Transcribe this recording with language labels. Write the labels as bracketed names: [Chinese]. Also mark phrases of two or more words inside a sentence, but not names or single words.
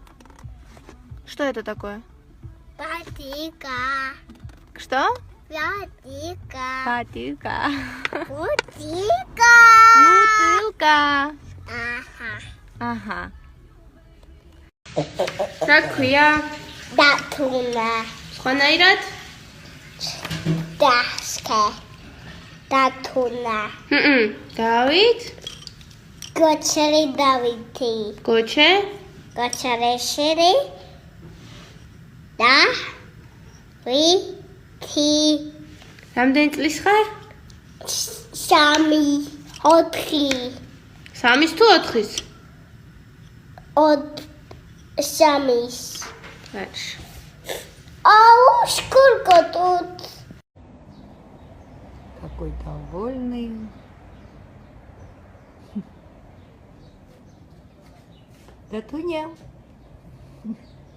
[Russian] Что это такое? Патика. Что? Патика. Патика. Путика. Бутылка. Ага. Ага. Так, я Датуна. [Georgian] სხვანაირად? [Russian] Дашка. Датуна. [Georgian] დავით, [Russian] Гочери Давиди. [Georgian] გოჩე, Гочерешери. Да. Ти. რამდენი წლის ხარ? Სამი. 4. 3-ის თუ 4-ის? Самис. [Russian] Хорошо. Ау, сколько тут? Какой довольный. Да Туня.